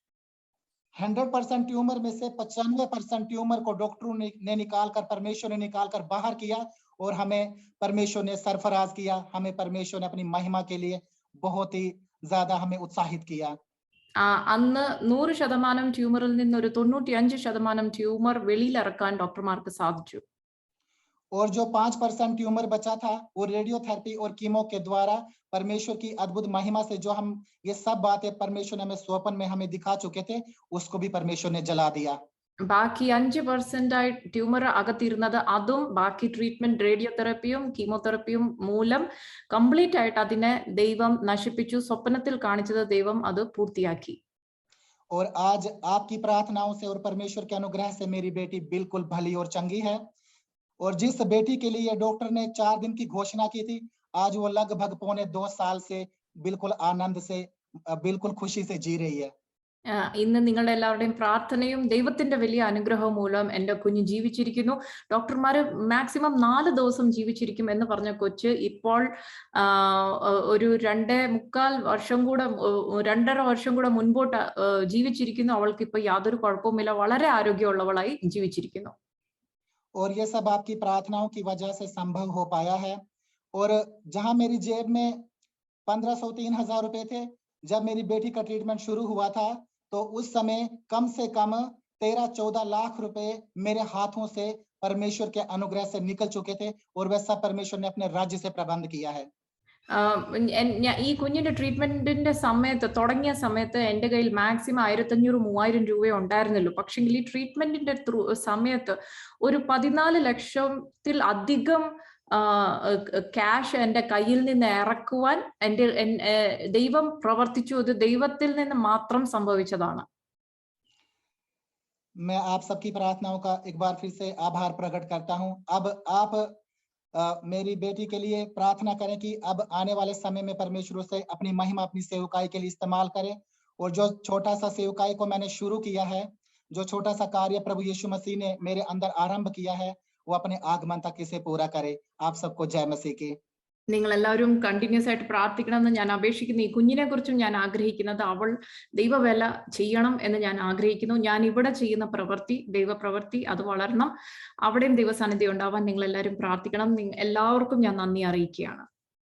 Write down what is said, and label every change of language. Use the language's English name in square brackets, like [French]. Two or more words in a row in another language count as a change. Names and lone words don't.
[Hindi] 100% ट्यूमर में से 95% ट्यूमर को डॉक्टरों ने निकालकर, परमेश्वर ने निकालकर बाहर किया और हमें परमेश्वर ने सरफराज किया। हमें परमेश्वर ने अपनी महिमा के लिए बहुत ही ज्यादा हमें उत्साहित किया। [Malayalam] അന്ന് 100% ട്യൂമറിൽ നിന്ന് ഒരു 95% ട്യൂമർ വെളിയിലിറക്കാൻ ഡോക്ടർമാർക്ക് സാധിച്ചു. [Hindi] और जो 5% ट्यूमर बचा था वो रेडियोथेरेपी और कीमो के द्वारा परमेश्वर की अद्भुत महिमा से, जो हम ये सब बातें परमेश्वर ने हमें स्वप्न में हमें दिखा चुके थे, उसको भी परमेश्वर ने जला दिया। [Malayalam] ബാക്കി 5% ആയി ട്യൂമർ അകത്തിരുന്നത് അതും ബാക്കി ട്രീറ്റ്മെന്റ് റേഡിയോതെറപ്പിയും കീമോതെറപ്പിയും മൂലം കംപ്ലീറ്റ് ആയിട്ട് അതിനെ ദൈവം നശിപ്പിച്ചു. സ്വപ്നത്തിൽ കാണിച്ചത് ദൈവം അത് പൂർത്തിയാക്കി. [Hindi] और आज आपकी प्रार्थनाओं से और परमेश्वर के अनुग्रह से मेरी बेटी बिल्कुल भली और चंगी है। और जिस बेटी के लिए डॉक्टर ने 4 दिन की घोषणा की थी, आज वो लगभग 2.25 साल से बिल्कुल आनंद से, बिल्कुल खुशी से जी रही है। [Malayalam] ഇന്ന് നിങ്ങളുടെ എല്ലാവരുടെയും പ്രാർത്ഥനയും ദൈവത്തിന്റെ വലിയ അനുഗ്രഹവും മൂലം എൻ്റെ കുഞ്ഞ് ജീവിച്ചിരിക്കുന്നു. ഡോക്ടർമാര് മാക്സിമം 4 ദിവസം ജീവിച്ചിരിക്കും എന്ന് പറഞ്ഞ കൊച്ച് ഇപ്പോൾ ഒരു 2.25 വർഷം കൂടെ 2.5 വർഷം കൂടെ മുൻപോട്ട് ജീവിച്ചിരിക്കുന്നു. അവൾക്ക് ഇപ്പൊ യാതൊരു കുഴപ്പവുമില്ല, വളരെ ആരോഗ്യമുള്ളവളായി ജീവിച്ചിരിക്കുന്നു. [Hindi] और ये सब आपकी प्रार्थनाओं की वजह से संभव हो पाया है। और जहां मेरी जेब में 1503,000 रुपए थे, जब मेरी बेटी का ट्रीटमेंट शुरू हुआ था, तो उस समय कम से कम 13-14 लाख रुपए मेरे हाथों से परमेश्वर के अनुग्रह से निकल चुके थे, और वह सब परमेश्वर ने अपने राज्य से प्रबंध किया है। [Malayalam] ഈ കുഞ്ഞിന്റെ ട്രീറ്റ്മെന്റിന്റെ സമയത്ത്, തുടങ്ങിയ സമയത്ത് എൻ്റെ കയ്യിൽ മാക്സിമം 1,500-3,000 രൂപയെ ഉണ്ടായിരുന്നുള്ളൂ. പക്ഷെങ്കിൽ ഈ ട്രീറ്റ്മെന്റിന്റെ സമയത്ത് ഒരു 14 ലക്ഷത്തിൽ അധികം ക്യാഷ് എൻ്റെ കയ്യിൽ നിന്ന് ഇറക്കുവാൻ ദൈവം പ്രവർത്തിച്ചു. അത് ദൈവത്തിൽ നിന്ന് മാത്രം സംഭവിച്ചതാണ്. [Hindi] मैं आप सबकी प्रार्थनाओं का एक बार फिर से आभार प्रकट करता हूं। अब आप मेरी बेटी के लिए प्रार्थना करें कि अब आने वाले समय में परमेश्वर से अपनी महिमा, अपनी सेवकाई के लिए इस्तेमाल करें। और जो छोटा सा सेवकाई को मैंने शुरू किया है, जो छोटा सा कार्य प्रभु यीशु मसीह ने मेरे अंदर आरंभ किया है, वो अपने आगमन तक इसे पूरा करे। आप सबको जय मसीह की। [Malayalam] നിങ്ങൾ എല്ലാവരും കണ്ടിന്യൂസ് ആയിട്ട് പ്രാർത്ഥിക്കണമെന്ന് ഞാൻ അപേക്ഷിക്കുന്നു. ഈ കുഞ്ഞിനെ കുറിച്ചും ഞാൻ ആഗ്രഹിക്കുന്നത് അവൾ ദൈവവേല ചെയ്യണം എന്ന് ഞാൻ ആഗ്രഹിക്കുന്നു. ഞാൻ ഇവിടെ ചെയ്യുന്ന പ്രവൃത്തി, ദൈവപ്രവൃത്തി, അത് വളരണം. അവിടെയും ദൈവസാന്നിധ്യം ഉണ്ടാവാൻ നിങ്ങൾ എല്ലാവരും പ്രാർത്ഥിക്കണം. എല്ലാവർക്കും ഞാൻ നന്ദി അറിയിക്കുകയാണ്.